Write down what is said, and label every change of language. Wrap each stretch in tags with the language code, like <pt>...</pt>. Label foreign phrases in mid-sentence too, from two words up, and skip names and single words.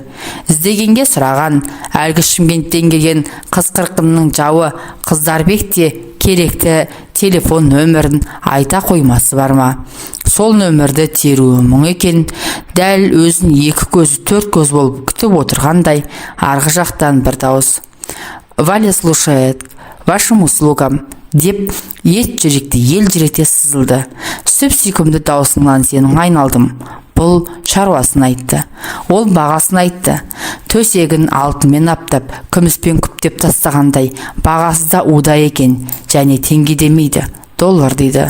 <kk>Іздегенге сұраған, әлгі Шымкенттен келген қыз қырқынның жауы Қыздарбек те керекті телефон нөмірін айта қоймасы бар ма? Сол нөмірді теруі мұң екен. Дәл өзін 2 көзі 4 көз болып күтіп отырғандай, арғы жақтан бір дауыс:</kk> <ru>«Валя слушает, вашим услугам»,</ru> <kk>деп ет жүректі ел жүректе сызылды. Сүп-сүйкімді даусыңнан сенің айналдым. Бұл шаруасын айтты. Ол бағасын айтты. Төсегін алтынмен аптап, күміспен күптеп тастағандай, бағасы да уда екен, және теңге демейді, доллар дейді.</kk>